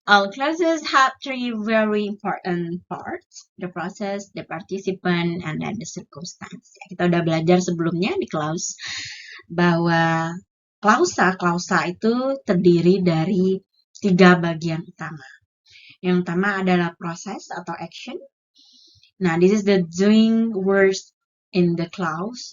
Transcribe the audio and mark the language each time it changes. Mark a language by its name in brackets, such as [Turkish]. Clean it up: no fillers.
[English] All clauses have three very important parts: the process, the participant, and then the circumstance. [Indonesian] Kita udah belajar sebelumnya di clause bahwa klausa itu terdiri dari 3 bagian utama. Yang pertama adalah proses atau action. [English] Nah, this is the doing words in the clause.